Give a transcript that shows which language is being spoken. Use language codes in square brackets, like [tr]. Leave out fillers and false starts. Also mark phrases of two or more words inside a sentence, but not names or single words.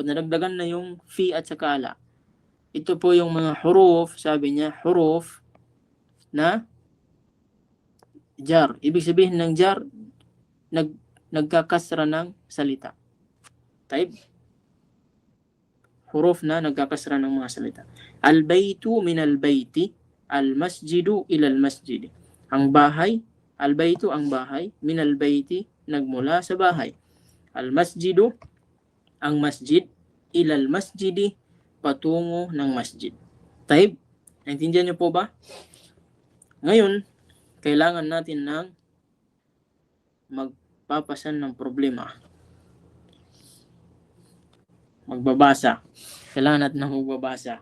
[tl] Nadagdagan na yung fi at saka ala. Ito po yung mga huruf, sabi niya, huruf na jar. Ibig sabihin ng jar, nagkakasra ng salita. Taib. Huruf na nagkakasra ng mga salita. [ar] البيت من البيت، المسجد إلى المسجد. [tl] Ang bahay, al-baytu ang bahay, [ar] من البيت, [tl] nagmula sa bahay. [ar] المسجد, [tl] ang masjid, [ar] إلى المسجد, [tl] patungo ng masjid. Taib, naintindihan niyo po ba? Ngayon, kailangan natin ng magpapasan ng problema. Magbabasa. Kailangan natin ng magbabasa.